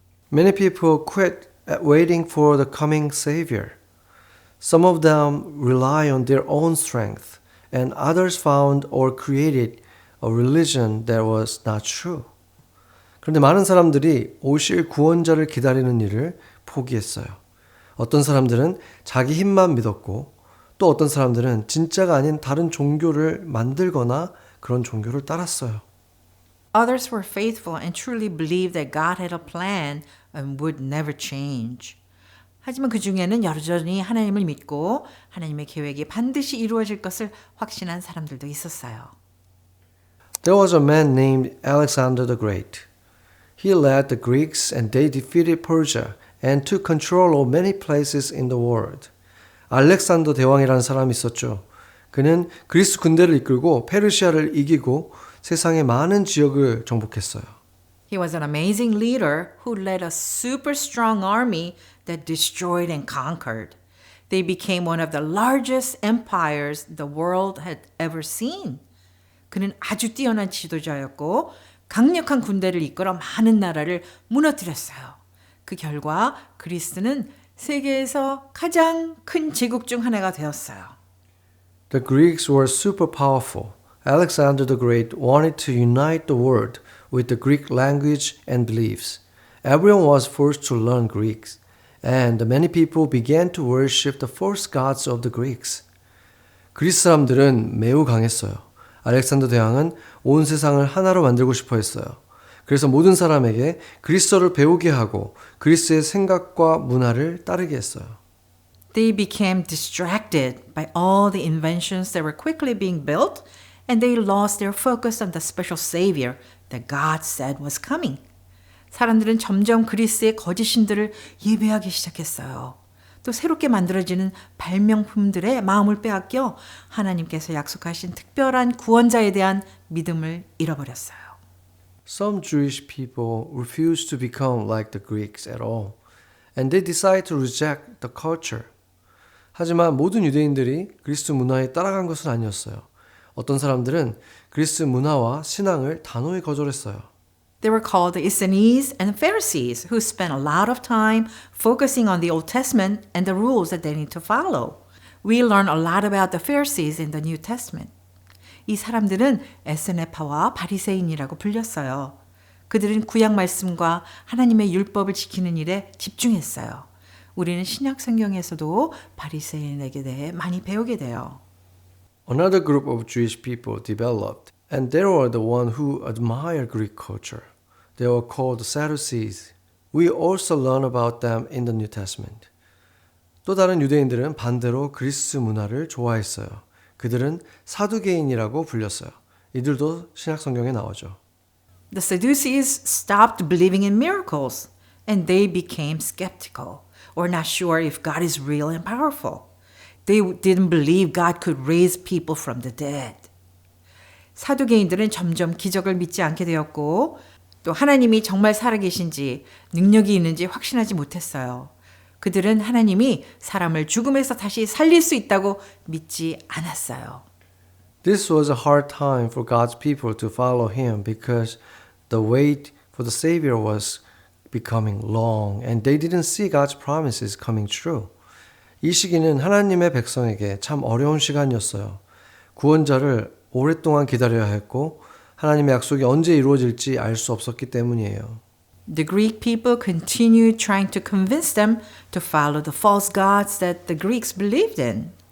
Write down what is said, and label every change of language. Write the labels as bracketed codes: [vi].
[en] Many people quit waiting for the coming Savior. Some of them rely on their own strength, and others found or created a religion that was not true. [ko] 그런데 많은 사람들이 오실 구원자를 기다리는 일을 포기했어요. 어떤 사람들은 자기 힘만 믿었고 또 어떤 사람들은 진짜가 아닌 다른 종교를 만들거나 그런 종교를 따랐어요. [en] Others were faithful and truly believed that God had a plan and would never change. [ko] 하지만 그 중에는 여전히 하나님을 믿고 하나님의 계획이 반드시 이루어질 것을 확신한 사람들도 있었어요. [en] There was a man named Alexander the Great. He led the Greeks and they defeated Persia and took control of many places in the world. [ko] 알렉산더 대왕이라는 사람이 있었죠. 그는 그리스 군대를 이끌고 페르시아를 이기고 세상의 많은 지역을 정복했어요. [en] He was an amazing leader who led a super strong army that destroyed and conquered. They became one of the largest empires the world had ever seen. [ko] 그는 아주 뛰어난 지도자였고 강력한 군대를 이끌어 많은 나라를 무너뜨렸어요. 그 결과 그리스는 세계에서 가장 큰 제국 중 하나가 되었어요. [en] The Greeks were super powerful. Alexander the Great wanted to unite the world with the Greek language and beliefs. Everyone was forced to learn Greek, and many people began to worship the false gods of the Greeks. [ko] 그리스 사람들은 매우 강했어요. 알렉산더 대왕은 온 세상을 하나로 만들고 싶어 했어요. 그래서 모든 사람에게 그리스어를 배우게 하고 그리스의 생각과 문화를 따르게 했어요. [en] They became distracted by all the inventions that were quickly being built, and they lost their focus on the special savior that God said was coming. [ko] 사람들은 점점 그리스의 거짓 신들을 예배하기 시작했어요. 또 새롭게 만들어지는 발명품들의 마음을 빼앗겨 하나님께서 약속하신 특별한 구원자에 대한 믿음을 잃어버렸어요. [en] Some Jewish people refused to become like the Greeks at all, and they decided to reject the culture. [ko] 하지만 모든 유대인들이 그리스 문화에 따라간 것은 아니었어요. 어떤 사람들은 그리스 문화와 신앙을 단호히 거절했어요. [en] They were called the Essenes and Pharisees, who spent a lot of time focusing on the Old Testament and the rules that they need to follow. We learn a lot about the Pharisees in the New Testament. [ko] 이 사람들은 에스네파와 바리새인이라고 불렸어요. 그들은 구약 말씀과 하나님의 율법을 지키는 일에 집중했어요. 우리는 신약 성경에서도 바리새인에게 대해 많이 배우게 돼요. [en] Another group of Jewish people developed, and they were the one who admired Greek culture. They were called Sadducees. We also learn about them in the New Testament. [ko] 또 다른 유대인들은 반대로 그리스 문화를 좋아했어요. 그들은 사두개인이라고 불렸어요. 이들도 신약 성경에 나오죠. [en] The Sadducees stopped believing in miracles, and they became skeptical, or not sure if God is real and powerful. They didn't believe God could raise people from the dead. [ko] 사두개인들은 점점 기적을 믿지 않게 되었고 또 하나님이 정말 살아계신지 능력이 있는지 확신하지 못했어요. 그들은 하나님이 사람을 죽음에서 다시 살릴 수 있다고 믿지 않았어요. [en] This was a hard time for God's people to follow him because The wait for the Savior was becoming long and they didn't see God's promises coming true. [ko] 이 시기는 하나님의 백성에게 참 어려운 시간이었어요. 구원자를 오랫동안 기다려야 했고 하나님의 약속이 언제 이루어질지 알 수 없었기 때문이에요. [en] The Greek people continued trying to convince them to follow the false gods that the Greeks believed in.